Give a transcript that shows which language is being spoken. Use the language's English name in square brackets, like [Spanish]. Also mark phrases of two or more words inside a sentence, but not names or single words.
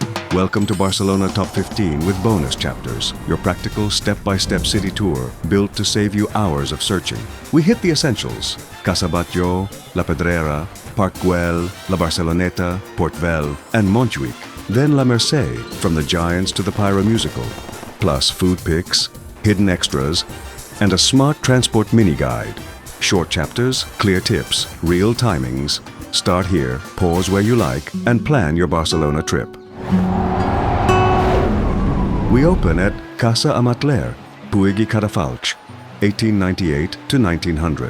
[English] Welcome to Barcelona Top 15 with bonus chapters, your practical step-by-step city tour built to save you hours of searching. We hit the essentials: Casa Batlló, La Pedrera, Park Güell, La Barceloneta, Port Vell, and Montjuïc. Then La Mercè, from the Giants to the Pyro Musical. Plus food pics, hidden extras, and a smart transport mini-guide. Short chapters, clear tips, real timings. Start here, pause where you like, and plan your Barcelona trip. We open at Casa Batlló, Puig i Cadafalch, 1898 to 1900.